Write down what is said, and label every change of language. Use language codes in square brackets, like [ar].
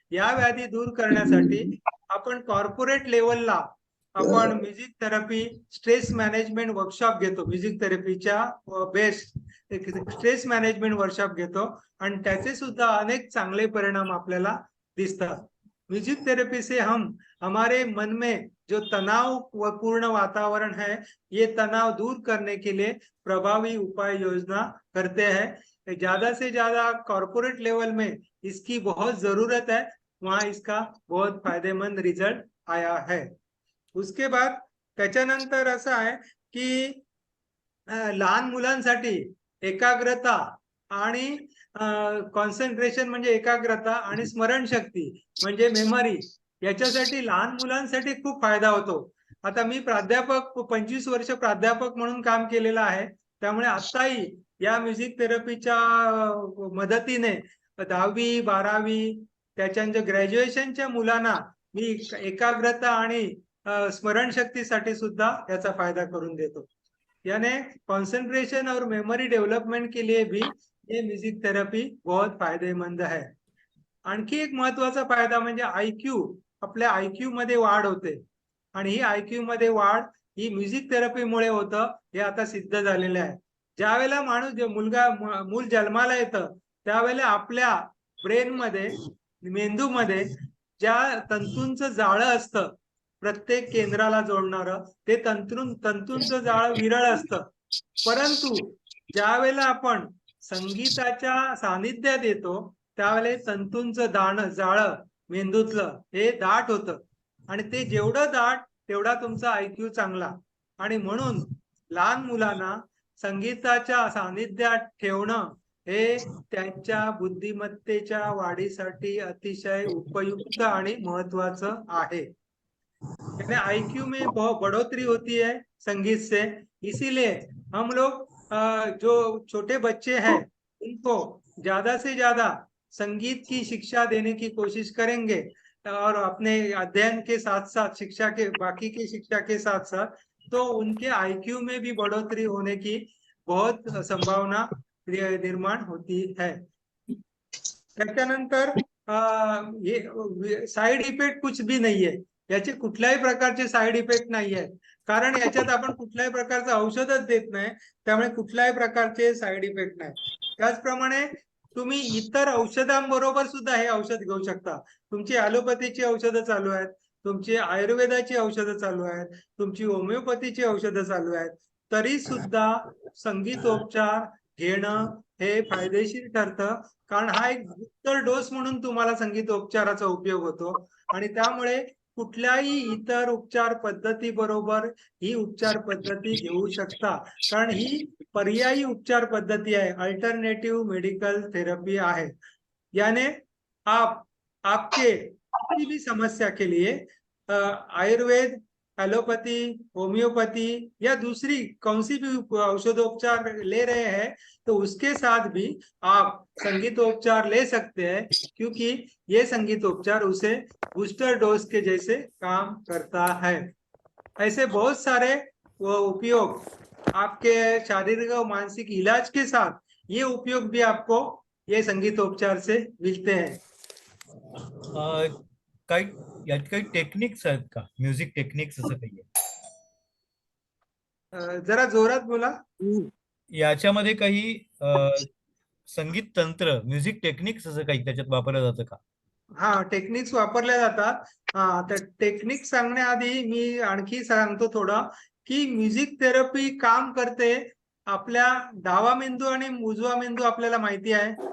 [mr] या व्याधी दूर करण्यासाठी आपण कॉर्पोरेट लेवलला आपण music therapy stress management workshop घेतो। Music थेरपीच्या best stress management workshop घेतो आणि त्याचे सुद्धा अनेक चांगले परिणाम आपल्याला दिसतात। [hi] म्यूजिक थेरेपी से हम हमारे मन में जो तनाव व पूर्ण वातावरण है, ये तनाव दूर करने के लिए प्रभावी उपाय योजना करते हैं। ज्यादा से ज्यादा कॉर्पोरेट लेवल में इसकी बहुत जरूरत है, वहां इसका बहुत फायदेमंद रिजल्ट आया है। उसके बाद [mr] त्याच्यानंतर असं आहे की लहान मुलांसाठी एकाग्रता आणि कॉन्सन्ट्रेशन म्हणजे एकाग्रता आणि स्मरणशक्ती म्हणजे मेमरी, याच्यासाठी लहान मुलांसाठी खूप फायदा होतो। आता मी प्राध्यापक 25 वर्ष प्राध्यापक म्हणून काम केलेलं आहे, त्यामुळे आताही या म्युझिक थेरपीच्या मदतीने 10वी 12वी त्याच्या ग्रॅज्युएशनच्या मुलांना मी एकाग्रता आणि स्मरणशक्तीसाठी सुद्धा याचा फायदा करून देतो। [hi] यानी कंसंट्रेशन और मेमोरी डेवलपमेंट के लिए भी ये म्यूजिक थेरेपी बहुत फायदेमंद है। [mr] आणखी एक महत्वाचा फायदा म्हणजे IQ, आपल्या IQ मध्ये वाढ होते आणि ही IQ मध्ये वाढ ही म्युझिक थेरपीमुळे होतं, हे आता सिद्ध झालेले आहे। ज्यावेळेला मूल जन्माला येतं त्यावेळेला आपल्या ब्रेन मध्ये, मेंदूमध्ये ज्या तंतूंचं जाळं असतं प्रत्येक केंद्राला जोडणारं, ते तंतूंचं जाळं विरळ असतं। परंतु ज्यावेळेला आपण संगीताच्या सानिध्यात येतो त्यावेळेला तंतूंचं जाळं मेंदूतलं हे दाट होतं आणि ते जेवढं दाट तेवढा तुमचा IQ चांगला। आणि म्हणून लहान मुलांना संगीताच्या सानिध्यात ठेवणं हे त्यांच्या बुद्धिमत्तेच्या वाढीसाठी अतिशय उपयुक्त आणि महत्वाचं आहे। [hi] IQ में बहुत बढ़ोतरी होती है संगीत से, इसीलिए हम लोग जो छोटे बच्चे हैं उनको ज्यादा से ज्यादा संगीत की शिक्षा देने की कोशिश करेंगे और अपने अध्ययन के साथ साथ बाकी की शिक्षा के साथ साथ, तो उनके IQ में भी बढ़ोतरी होने की बहुत संभावना निर्माण होती है। [mr] त्याच्यानंतर [hi] ये साइड इफेक्ट कुछ भी नहीं है, [mr] याचे कुठल्याही प्रकारचे साइड इफेक्ट नाही आहेत, कारण याच्यात आपण कुठल्याही प्रकारचं औषधच देत नाही, त्यामुळे कुठल्याही प्रकारचे साइड इफेक्ट नाही। त्याचप्रमाणे तुम्ही इतर औषधांबरोबर सुद्धा हे औषध घेऊ शकता। तुमची ॲलोपॅथीची औषधं चालू आहेत, तुमची आयुर्वेदाची औषधं चालू आहेत, तुमची होमिओपॅथीची औषधं चालू आहेत, तरी सुद्धा संगीतोपचार घेणं हे फायदेशीर ठरतं, कारण हा एक बूस्टर डोस म्हणून तुम्हाला संगीतोपचाराचा उपयोग होतो आणि त्यामुळे कुठल्याही इतर उपचार पद्धती बरोबर ही उपचार पद्धती घेऊ शकता, कारण ही पर्यायी उपचार पद्धती आहे, अल्टरनेटिव मेडिकल थेरेपी आहे। [hi] यानी आप आपके किसी भी समस्या के लिए आयुर्वेद, एलोपैथी, होम्योपैथी या दूसरी कौन सी भी औषधोपचार ले रहे हैं तो उसके साथ भी आप संगीतोपचार ले सकते हैं, क्योंकि ये संगीतोपचार उसे बूस्टर डोज के जैसे काम करता है। ऐसे बहुत सारे वो उपयोग आपके शारीरिक और मानसिक इलाज के साथ ये उपयोग भी आपको ये संगीतोपचार से मिलते हैं. [mr] काही यात काही टेक्निक्स आहेत का, म्युझिक टेक्निक्स असं काही आहे? जरा जोरात बोला. याच्यामध्ये काही संगीत तंत्र, म्युझिक टेक्निक्स असं काही त्याच्यात वापरलं जातं का? हा, टेक्निक्स वापरल्या जातात. हा, तर टेक्निक सांगण्याआधी मी आणखी सांगतो थोडं की म्युझिक थेरपी काम करते आपल्या डावा मेंदू आणि उजवा मेंदू आपल्याला माहिती आहे.